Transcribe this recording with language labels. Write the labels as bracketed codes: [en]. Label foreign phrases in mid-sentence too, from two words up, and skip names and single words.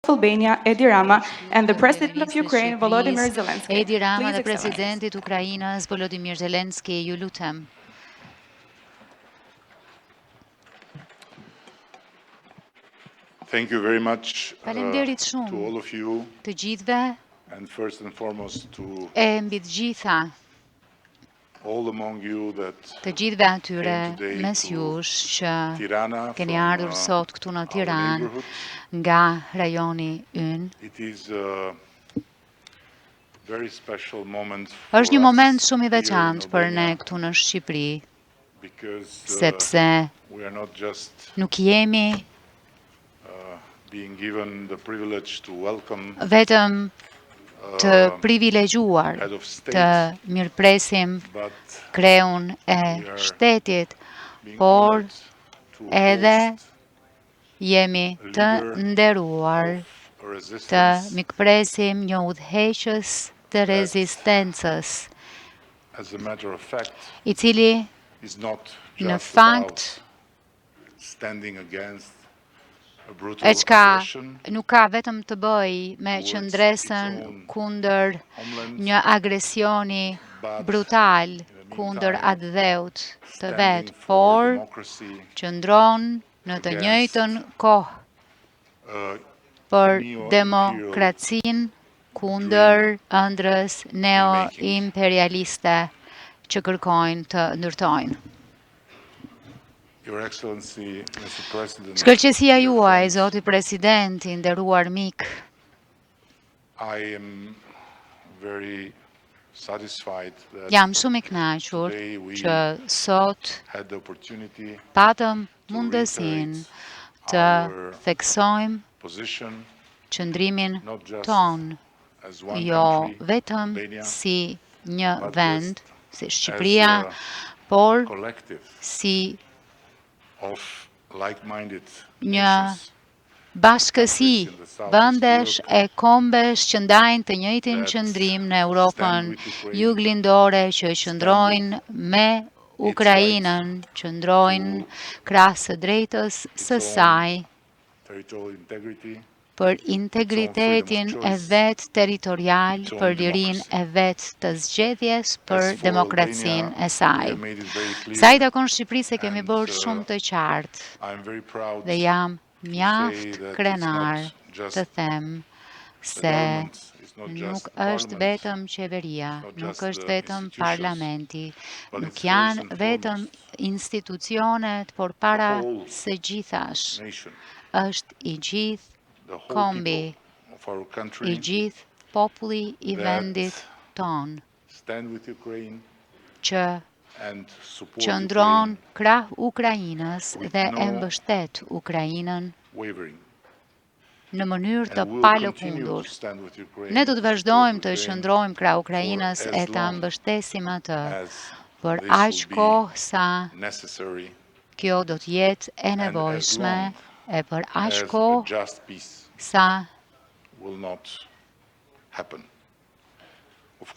[en] Albania, Edi Rama, and the President of Ukraine, Volodymyr Zelensky. Edi Rama Please, [sq] dhe [en] Excellencies. [sq] presidentit Ukrainës Volodymyr Zelensky, ju lutem. [en] Thank you very much [sq] Faleminderit [en] to [sq] shumë [en] all of you, [sq] të gjithëve [en] and first and foremost to [sq] e mbi të gjitha [en] all among you that [sq] të gjithëve atyre [en] came today [sq] mes [en] to [sq] jush që [en] Tirana [sq] keni [en] from [sq] ardhur sot këtu në [en] our [sq] Tiranë [en] neighborhood. [sq] nga rajoni ynë. [en] It is a very special moment [sq] Është një [en] for [sq] moment [en] us [sq] shumë i [en] here in [sq] veçantë për ne [en] Albania [sq] këtu në Shqipëri, [en] because [sq] sepse [en] we are not just [sq] nuk jemi [en] being given the privilege to welcome [sq] vetëm të privilegjuar [en] head of [sq] të [en] state, [sq] mirëpresim [en] but [sq] kreun e [en] we are [sq] shtetit, [en] being [sq] por [en] honored to [sq] edhe [en] host [sq] jemi të nderuar [en] of [sq] të [en] resistance. [sq] mikpresim një udhëheqës të rezistencës, [en] As a matter of fact, [sq] i cili [en] is not [sq] në [en] just [sq] fakt [en] about standing against a brutal [sq] e qka [en] aggression [sq] nuk ka vetëm të bëj me [en] towards [sq] qëndresën [en] its own [sq] kundër [en] homeland, [sq] një agresioni [en] but [sq] brutal [en] in the [sq] kundër [en] meantime, [sq] atë dheut të [en] standing [sq] vetë, [en] for [sq] por [en] democracy [sq] qëndron në të [en] against [sq] njëjtën kohë [en] a [sq] për [en] neo-imperial [sq] demokracinë kundër ëndrës neo-imperialiste që kërkojnë të ndërtojnë. [en] Your Excellency, Mr. President, [sq] Shkëlqësia [en] dear [sq] juaj, [en] friends, [sq] Zoti President, i nderuar mik, [en] I am very satisfied that [sq] jam shumë i kënaqur [en] today we [sq] që sot [en] had the opportunity [sq] patëm [en] to [sq] mundësinë [en] reiterate [sq] të [en] our [sq] theksojmë [en] position [sq] qëndrimin [en] not just [sq] ton, [en] as one [sq] jo [en] country, [sq] vetëm [en] Albania, [sq] si një [en] but [sq] vend, [en] just [sq] si [en] as [sq] Shqipëria, [en] a [sq] por [en] collective [sq] si [en] of like-minded [sq] një [en] nations [sq] bashkësi vendesh e kombesh që ndajnë të njëjtin [en] that [sq] qëndrim në [en] stand [sq] Europën [en] with Ukraine, [sq] juglindore, që qëndrojnë me Ukrainën, qëndrojnë krahas së drejtës së [en] its own [sq] saj [en] territorial integrity, [sq] për integritetin e vet territorial, [en] its own [sq] për lirinë [en] democracy. [sq] e vet të zgjedhjes, [en] As [sq] për [en] for [sq] demokracinë [en] Albania, [sq] e saj. [en] we have made it very clear, [sq] Sa i takon Shqipërisë e kemi [en] and, [sq] bërë shumë të qartë [en] I am very proud [sq] dhe jam [en] to [sq] mjaft [en] say that [sq] krenar [en] it's not just [sq] të them [en] the [sq] se [en] government, it's not [sq] nuk [en] just the [sq] është [en] parliament, [sq] vetëm qeveria, [en] it's not [sq] nuk [en] just [sq] është [en] the [sq] vetëm [en] institutions, [sq] parlamenti, [en] but [sq] nuk [en] it's first [sq] janë [en] and [sq] vetëm [en] foremost [sq] institucionet, por [en] the [sq] para [en] whole [sq] së gjithash [en] nation, [sq] është i gjithë [en] the whole [sq] kombi, [en] people of our [sq] i [en] country [sq] gjithë populli i [en] that [sq] vendit ton, [en] stand with Ukraine [sq] që [en] and support [sq] qëndron [en] Ukraine [sq] krah Ukrainës [en] with [sq] dhe e [en] no [sq] mbështet Ukrainën [en] wavering. [sq] në mënyrë të [en] And we will continue to [sq] palëkundur. [en] stand with Ukraine [sq] Ne do të [en] and [sq] vazhdojmë [en] support [sq] të [en] Ukraine [sq] qëndrojmë krah [en] for [sq] Ukrainës [en] as [sq] e ta [en] long [sq] mbështesim atë [en] as [sq] për [en] this [sq] aq [en] will be [sq] kohë sa [en] necessary [sq] kjo do të jetë e [en] and as [sq] nevojshme [en] long [sq] e për aq [en] as a [sq] kohë [en] just peace [sq] sa [en] will not happen. Of